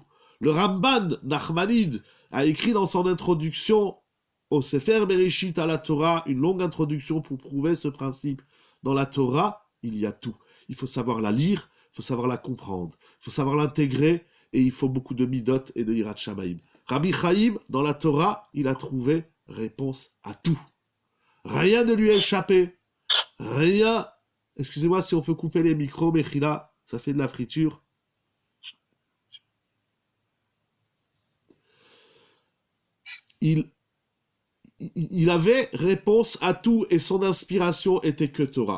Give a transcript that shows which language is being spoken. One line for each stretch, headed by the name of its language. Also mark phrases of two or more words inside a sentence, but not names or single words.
French: Le Ramban Nachmanide a écrit dans son introduction au Sefer Bereshit à la Torah une longue introduction pour prouver ce principe. Dans la Torah, il y a tout. Il faut savoir la lire, il faut savoir la comprendre, il faut savoir l'intégrer et il faut beaucoup de midot et de
Hebrew: יראת שמים.
French: Rabbi Chaim, dans la Torah, il a trouvé réponse à tout. Rien ne lui a échappé. Rien. Excusez-moi si on peut couper les micros, Mechila, ça fait de la friture. Il avait réponse à tout et son inspiration était que Torah.